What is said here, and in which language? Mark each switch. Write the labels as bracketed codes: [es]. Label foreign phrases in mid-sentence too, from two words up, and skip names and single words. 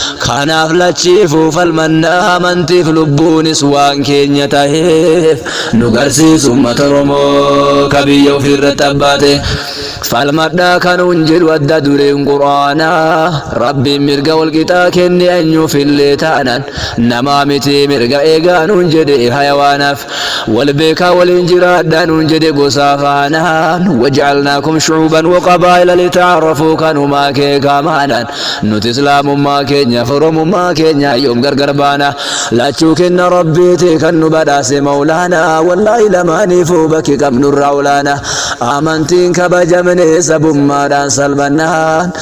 [om] Kanaaf lachiifuu falmanna amantiif lubbuunis waan keenya taheef nu garsiisu uummata Oromoo ka biyya ofii irratti abbaate. Falmadhaa kanuun jedhu adda dureen Qur'aanaa. Rabbiin mirga wal qixaa kenne eenyuuf illee taanan. Namaa miti mirga eegaa nuun jedhe hayawaanaaf. Wal beekaa waliin jiraadhaa nuun jedhe gosaa faanaan. [ar] وجعلناكم شعوبا وقبائل لتعارفوا [om] kanumaa keekaa maanan. Nuti Islaamummaa keenya, Oromummaa keenya yoom gargar baana? Lachuu kenna Rabbiiti kan nu badhaase Mawlaana. Wallaahi lamaaniifuu bakki qabnurraa olaana. Amantiin kabajamne sabummaadhaan salphannaan.